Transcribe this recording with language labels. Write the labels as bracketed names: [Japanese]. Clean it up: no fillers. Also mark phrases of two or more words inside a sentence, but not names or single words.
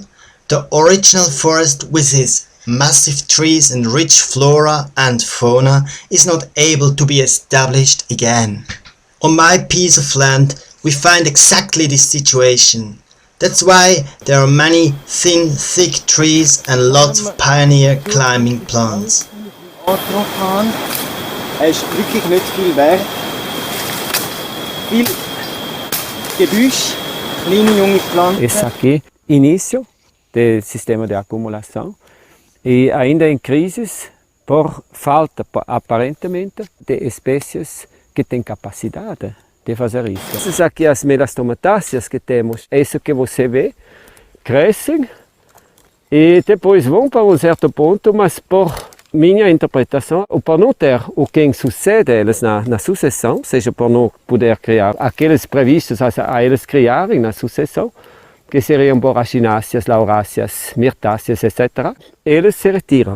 [English] The original forest with its massive trees and rich flora and fauna is not able to be established again. On my piece of land we find exactly this situation. That's why there are many thin, thick trees and lots of pioneer climbing plants. [German] Es ist wirklich nicht viel wert. Viel Gebüsch, kleine junge Pflanzen. [Portuguese] Esse aqui, início do sistema de acumulação e ainda em crises por falta, aparentemente, de espécies que têm capacidade de fazer isso. Essas aqui as melastomatáceas que temos, é isso que você vê, crescem e depois vão para um certo ponto, mas por minha interpretação, ou por não ter o quem sucede eles na sucessão, seja por não poder criar aqueles previstos a eles criarem na sucessão, que seriam boragináceas, lauráceas, mirtáceas, etc., eles se retiram.